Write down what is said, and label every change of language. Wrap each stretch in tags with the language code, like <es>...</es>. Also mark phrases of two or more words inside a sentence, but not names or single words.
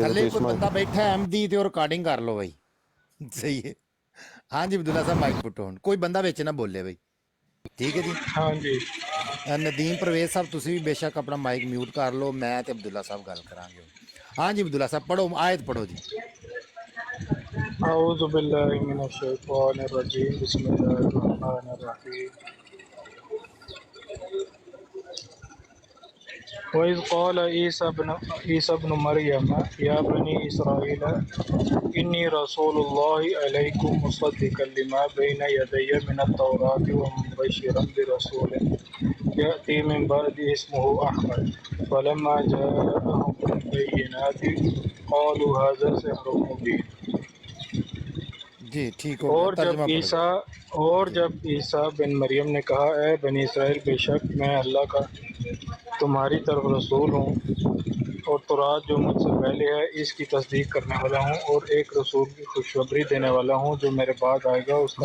<pa>ਥੱਲੇ ਕੋਈ ਬੰਦਾ ਬੈਠਾ ਐਮਦੀ ਤੇ ਉਹ ਰਿਕਾਰਡਿੰਗ ਕਰ ਲਓ ਬਾਈ, ਸਹੀ ਹੈ। ਹਾਂਜੀ ਅਬਦੁੱਲਾ ਸਾਹਿਬ ਮਾਈਕ ਪੁੱਟੋ, ਹੁਣ ਕੋਈ ਬੰਦਾ ਵਿੱਚ ਨਾ ਬੋਲੇ ਬਾਈ, ਠੀਕ ਹੈ ਜੀ। ਹਾਂ ਜੀ। ਨਦੀਮ ਪਰਵੇਜ਼ ਸਾਹਿਬ ਤੁਸੀਂ ਵੀ ਬੇਸ਼ੱਕ ਆਪਣਾ</pa> <en>mic mute</en> <pa>ਕਰ ਲਓ, ਮੈਂ ਤੇ ਅਬਦੁੱਲਾ ਸਾਹਿਬ ਗੱਲ ਕਰਾਂਗੇ। ਹਾਂਜੀ ਅਬਦੁੱਲਾ ਸਾਹਿਬ ਪੜ੍ਹੋ, ਆਇਤ ਪੜ੍ਹੋ ਜੀ।</pa> <ar>اعوذ باللہ من الشیطان الرجیم، بسم اللہ الرحمن الرحیم۔ وَإِذْ قَالَ عِيسَى ابْنُ مَرْيَمَ يَا بَنِي إِسْرَائِيلَ إِنِّي رَسُولُ اللَّهِ إِلَيْكُمْ مُصَدِّقًا لِمَا بَيْنَ يَدَيَّ مِنَ التَّوْرَاةِ وَمُبَشِّرًا بِرَسُولٍ يَأْتِي مِنْ بَعْدِي اسْمُهُ أَحْمَدُ فَلَمَّا جَاءَهُم بِالْبَيِّنَاتِ قَالُوا هَذَا سِحْرٌ مُبِينٌ۔</ar> <ur>جی ٹھیک ہو گیا۔ اور جب عیسیٰ بن مریم نے کہا اے بنی اسرائیل، بے شک میں اللہ کا تمہاری طرف رسول ہوں، اور تورات جو مجھ سے پہلے ہے اس کی تصدیق کرنے والا ہوں، اور ایک رسول کی خوشخبری دینے والا ہوں جو میرے بعد آئے گا، اس کا</ur>